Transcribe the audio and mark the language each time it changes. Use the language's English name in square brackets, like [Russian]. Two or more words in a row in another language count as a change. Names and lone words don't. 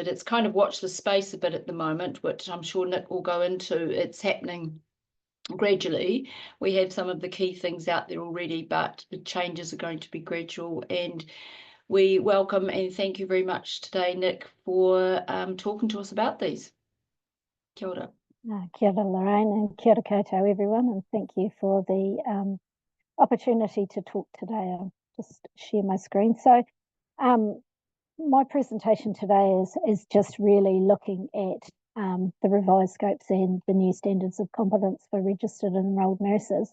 [English] It's kind of watch the space a bit at the moment, which I'm sure Nick will go into. It's happening gradually. We have some of the key things out there already, but the changes are going to be gradual. And we welcome and thank you very much today, Nick, for talking to us about these. [Māori] Kia ora. Kia ora, Lorraine, and kia ora koutou, [English] everyone, and thank you for the opportunity to talk today. I'll just share my screen. So my presentation today is just really looking at the revised scopes and the new standards of competence for registered and enrolled nurses.